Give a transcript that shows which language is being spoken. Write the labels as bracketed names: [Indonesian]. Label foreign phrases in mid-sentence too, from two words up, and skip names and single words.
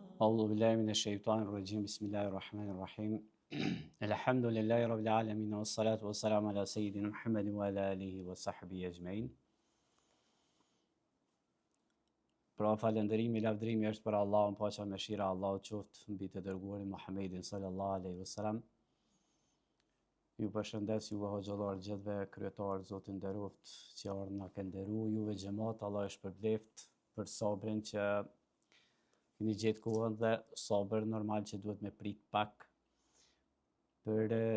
[Arabic] أعوذ بالله من الشيطان الرجيم بسم الله الرحمن الرحيم الحمد لله رب العالمين والصلاة والسلام على سيدنا محمد وعلى آله وصحبه أجمعين. [Albanian] Pra falënderimi, lavdërimi është për Allahun, paqja me mëshira e Allahut qoftë mbi të dërguarin Muhammedin [Arabic] صلى الله عليه وسلم. [Albanian] Ju përshëndes juve hoxhallar gjithve, kryetar, Zotin nderoft, që na ka nderuar juve xhamat, Allah është përbleft për sabrin që keni gjetë kohën dhe sabër normal që duhet me prit pak për